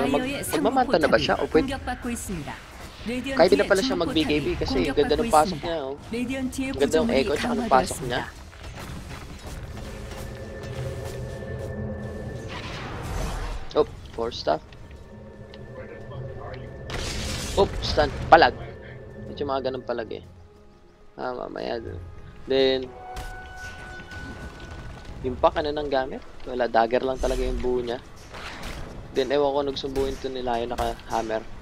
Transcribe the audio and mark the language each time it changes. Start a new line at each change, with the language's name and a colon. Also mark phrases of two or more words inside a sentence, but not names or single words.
Korean: 다이어의 상부
Filipino: Magmamanta na ba
Korean: 포탑이
Filipino: siya? O pwede,
Korean: 공격받고 있습니다.
Filipino: kahit di na pala siya mag-BKB kasi ganda ng pasok niya. Oh.
Korean: 레디언트의
Filipino: Ganda ng
Korean: 구조물이
Filipino: echo tsaka ng pasok niya.
Korean: 강화되었습니다.
Filipino: Oh, 4 staff. Oh, stun. Palag. Medyo mga ganun palag eh. Ah, mamaya dun. Then, yung pack, ano nang gamit? Wala, dagger lang talaga yung buo niya. Then, ewan ko, nagsumbuhin to nila yung naka-hammer.